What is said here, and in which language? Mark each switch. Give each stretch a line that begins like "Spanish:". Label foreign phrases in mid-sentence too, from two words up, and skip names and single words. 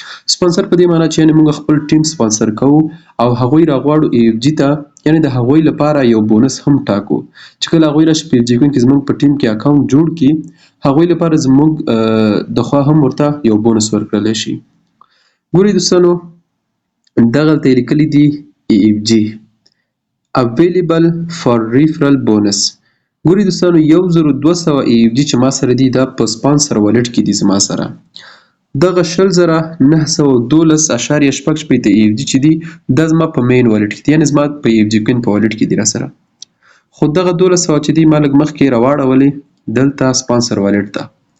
Pashto: سپانسر په دې معنی چې یعنې موږ خپل ټیم سپانسر کوو او هغوی راغواړو ایف جي ته، یعنې د هغوی لپاره یو بونس هم ټاکو چې کله هغوی راشي په ایف جي کوین کې زموږ په ټیم کې اکاونټ جوړ کړي، هغوی لپاره زموږ د خوا هم ورته یو بونس ورکړلی شي. ګورئ دوستانو، دغلته یې لیکلي دي ایف جي
English: available for referral bonus.
Pashto: ګورئ دوستانو، 1200 ایف جي چې ما سره دي دا په
English: sponsor wallet
Pashto: کې دي زما سره. دغه 20,912.6 ایف جي چې دي دا زما په
English: main wallet
Pashto: کې دي، یعنې زما په ایف جي کوین په والټ کې دي را سره. خو دغه 1200 چې دي ما لږ مخکې راواړولې دلته
English: sponsor wallet
Pashto: ته.